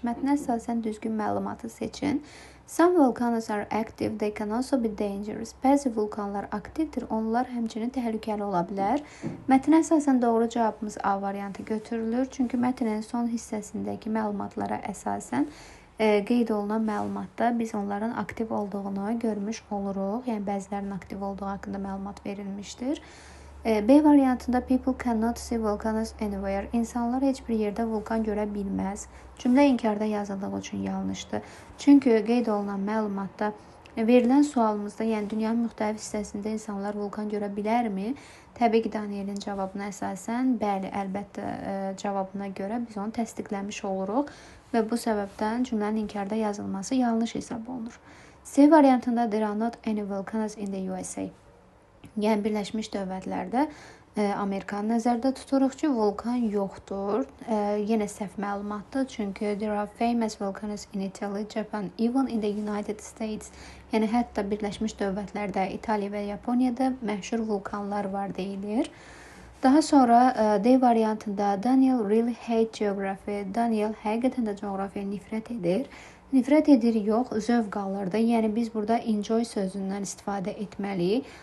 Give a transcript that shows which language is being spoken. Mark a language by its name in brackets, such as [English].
[Azerbaijani] Mətnə əsasən düzgün məlumatı seçin. [English] Some volcanoes are active, they can also be dangerous. [Azerbaijani] Bəzi vulkanlar aktivdir, onlar həmçinin təhlükəli ola bilər. Mətnə əsasən doğru cavabımız A variantı götürülür. Çünki mətnin son hissəsindəki məlumatlara əsasən qeyd olunan məlumatda biz onların aktiv olduğunu görmüş oluruq. Yəni bəzilərinin aktiv olduğu haqqında məlumat verilmişdir. B variantında [English] people cannot see volcanoes anywhere. [Azerbaijani] İnsanlar heç bir yerdə vulkan görə bilməz. Cümlə inkarda yazıldığı üçün yanlışdır. Çünki qeyd olunan məlumatda verilən sualımızda, yəni dünyanın müxtəlif hissəsində insanlar vulkan görə bilərmi? Təbii ki, Danielin cavabına əsasən bəli, əlbəttə cavabına görə biz onu təsdiqləmiş oluruq və bu səbəbdən cümlənin inkarda yazılması yanlış hesab olunur. C variantında [English] there are not any volcanoes in the USA. [Azerbaijani] Yəni Birləşmiş Dövlətlərdə Amerikanı nəzərdə tuturuq ki, vulkan yoxdur. Yenə səhv məlumatdır. Çünki [English] there are famous volcanoes in Italy, Japan, even in the United States. [Azerbaijani] Yəni hətta Birləşmiş Dövlətlərdə, İtaliya və Yaponiyada məşhur vulkanlar var deyilir. Daha sonra D variantında [English] Daniel really hate geography. [Azerbaijani] Daniel həqiqətən də coğrafiyaya nifrət edir. Nifrət edir yox, zövq alırdı. Yəni biz burada enjoy sözündən istifadə etməliyik.